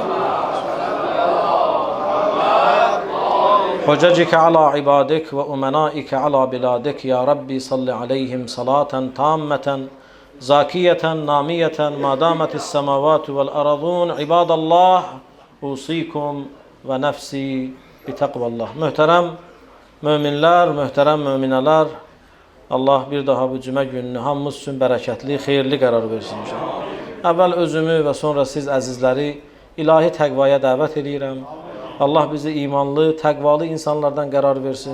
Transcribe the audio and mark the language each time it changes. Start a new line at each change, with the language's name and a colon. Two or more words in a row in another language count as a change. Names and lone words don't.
Arabic: حججك على عبادك وأمنائك على بلادك يا ربي صل عليهم صلاة تامة زاكية نامية ما دامت السماوات والأرضون. عباد الله أوصيكم ونفسي بتقوى الله.
Azerbaijani: Möhtərəm möminlər, möhtərəm möminələr, Allah bir daha bu cümə gününü hamımız üçün bərəkətli, xeyirli qərar versin inşallah. Əvvəl özümü və sonra siz əzizləri ilahi təqvaya dəvət edirəm. Allah bizi imanlı, təqvalı insanlardan qərar versin.